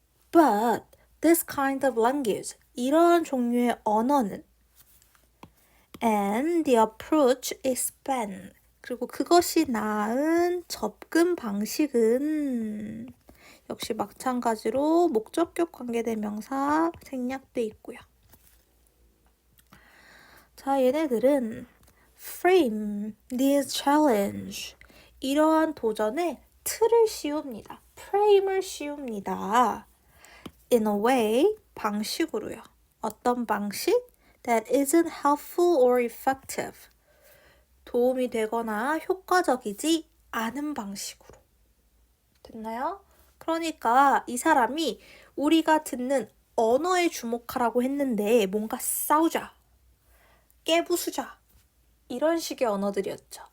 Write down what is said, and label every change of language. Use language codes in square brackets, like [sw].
[en] But this kind of language, [ko] 이런 종류의 언어는 [en] and the approach is bad, [ko] 그리고 그것이 나은 접근 방식은 역시 마찬가지로 목적격 관계대명사 생략돼 있고요. 자, 얘네들은 [en] frame this challenge, [ko] 이러한 도전에 틀을 씌웁니다. 프레임을 씌웁니다. [en] In a way, [ko] 방식으로요. 어떤 방식? [en] That isn't helpful or effective. [ko] 도움이 되거나 효과적이지 않은 방식으로. 됐나요? 그러니까 이 사람이 우리가 듣는 언어에 주목하라고 했는데 뭔가 싸우자, 깨부수자 이런 식의 언어들이었죠.